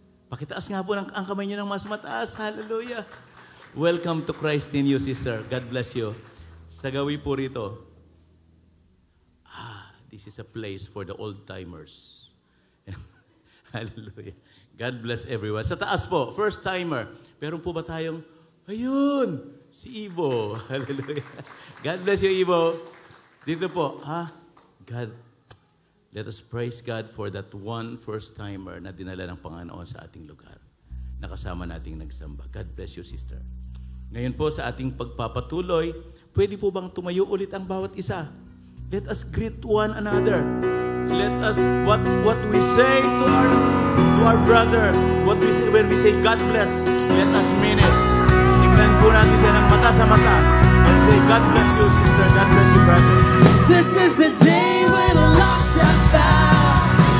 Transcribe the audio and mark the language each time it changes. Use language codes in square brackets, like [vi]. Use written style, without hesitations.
[tl] Pakitaas nga po ang kamay nyo ng mas mataas. [en] Hallelujah. Welcome to Christ in you, sister. God bless you. [tl] Sa gawi po rito. [en] This is a place for the old-timers. Hallelujah. God bless everyone. [tl] Sa taas po, [en] first-timer. [tl] Meron po ba tayong, ayun, si Ivo. Hallelujah. [en] God bless you, [tl] Ivo. [en] Dito po, God, let us praise God for that one first-timer [tl] na dinala ng Panginoon sa ating lugar. Nakasama nating nagsamba. [en] God bless you, sister. [tl] Ngayon po sa ating pagpapatuloy, pwede po bang tumayo ulit ang bawat isa? [en] Let us greet one another. Let us, what we say to our brother, what we say when we say God bless, let us mean it. [tl] Tingnan po natin siya ng mata sa mata [en] and say, God bless you, sister. God bless you, brother. This is the day when the lost are found.